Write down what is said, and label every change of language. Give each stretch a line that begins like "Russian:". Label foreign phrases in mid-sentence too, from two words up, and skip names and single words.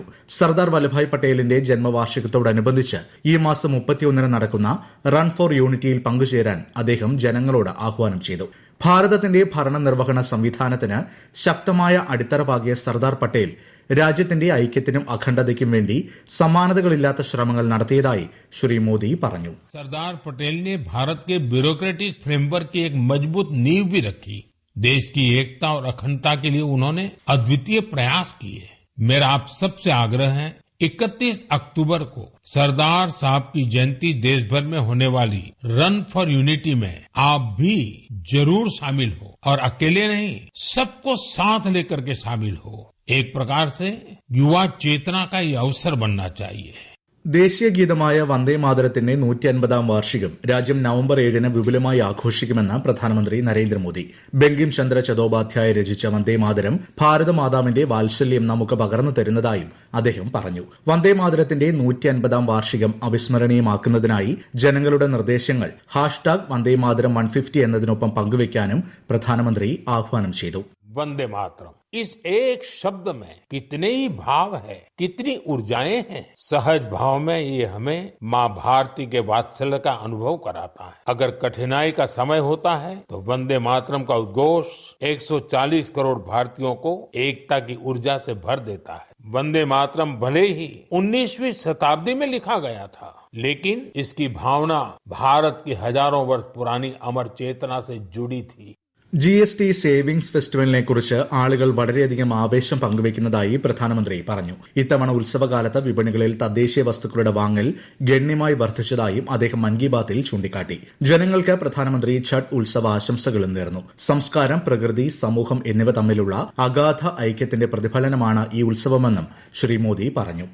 Malayalam: സർദാർ വല്ലഭായ് പട്ടേലിന്റെ ജന്മവാർഷികത്തോടനുബന്ധിച്ച് ഈ മാസം 31-ന് നടക്കുന്ന റൺ ഫോർ യൂണിറ്റിയിൽ പങ്കുചേരാൻ അദ്ദേഹം ജനങ്ങളോട് ആഹ്വാനം ചെയ്തു. ഭാരതത്തിന്റെ ഭരണനിർവഹണ സംവിധാനത്തിന് ശക്തമായ അടിത്തറ പാകിയ സർദാർ പട്ടേൽ രാജ്യത്തിന്റെ ഐക്യത്തിനും അഖണ്ഡതയ്ക്കും വേണ്ടി സമാനതകളില്ലാത്ത ശ്രമങ്ങൾ നടത്തിയതായി ശ്രീ മോദി പറഞ്ഞു.
Hindi: सरदार पटेल ने भारत के
English: bureaucratic framework
Hindi: की एक मजबूत नींव भी रखी. देश की एकता और अखंडता के लिए उन्होंने अद्वितीय प्रयास किए. मेरा आप सबसे आग्रह है 31 अक्टूबर को सरदार साहब की जयंती देश भर में होने वाली रन फॉर यूनिटी में आप भी जरूर शामिल हो और अकेले नहीं, सबको साथ लेकर के शामिल हो. एक प्रकार से युवा चेतना का ये अवसर बनना चाहिए.
Malayalam: ദേശീയ ഗീതമായ വന്ദേമാതരത്തിന്റെ 150ാം വാർഷികം രാജ്യം നവംബർ 7-ന് വിപുലമായി ആഘോഷിക്കുമെന്ന് പ്രധാനമന്ത്രി നരേന്ദ്രമോദി. ബങ്കിം ചന്ദ്ര ചതോപാധ്യായ രചിച്ച വന്ദേമാതരം ഭാരതമാതാവിന്റെ വാത്സല്യം നമുക്ക് പകർന്നു തരുന്നതായും അദ്ദേഹം പറഞ്ഞു. വന്ദേമാതരത്തിന്റെ 150ാം വാർഷികം അവിസ്മരണീയമാക്കുന്നതിനായി ജനങ്ങളുടെ നിർദ്ദേശങ്ങൾ #വന്ദേമാതരം 150 എന്നതിനൊപ്പം പങ്കുവയ്ക്കാനും പ്രധാനമന്ത്രി ആഹ്വാനം ചെയ്തു.
Hindi: वंदे मातरम इस एक शब्द में कितने ही भाव है, कितनी ऊर्जाएं हैं. सहज भाव में ये हमें माँ भारती के वात्सल्य का अनुभव कराता है. अगर कठिनाई का समय होता है तो वंदे मातरम का उद्घोष 140 करोड़ भारतीयों को एकता की ऊर्जा से भर देता है. वंदे मातरम भले ही 19वीं शताब्दी में लिखा गया था, लेकिन इसकी भावना भारत की हजारों वर्ष पुरानी अमर चेतना से जुड़ी थी.
Malayalam: GST സേവിംഗ്സ് ഫെസ്റ്റിവലിനെ കുറിച്ച് ആളുകൾ വളരെയധികം ആവേശം പങ്കുവയ്ക്കുന്നതായി പ്രധാനമന്ത്രി പറഞ്ഞു. ഇത്തവണ ഉത്സവകാലത്ത് വിപണികളിൽ തദ്ദേശീയ വസ്തുക്കളുടെ വാങ്ങൽ ഗണ്യമായി വർദ്ധിച്ചതായും അദ്ദേഹം മൻ കി ബാത്തിൽ ചൂണ്ടിക്കാട്ടി. ജനങ്ങൾക്ക് പ്രധാനമന്ത്രി ഛഠ് ഉത്സവ ആശംസകളും നേർന്നു. സംസ്കാരം, പ്രകൃതി, സമൂഹം എന്നിവ തമ്മിലുള്ള അഗാധ ഐക്യത്തിന്റെ പ്രതിഫലനമാണ് ഈ ഉത്സവമെന്നും ശ്രീ മോദി പറഞ്ഞു.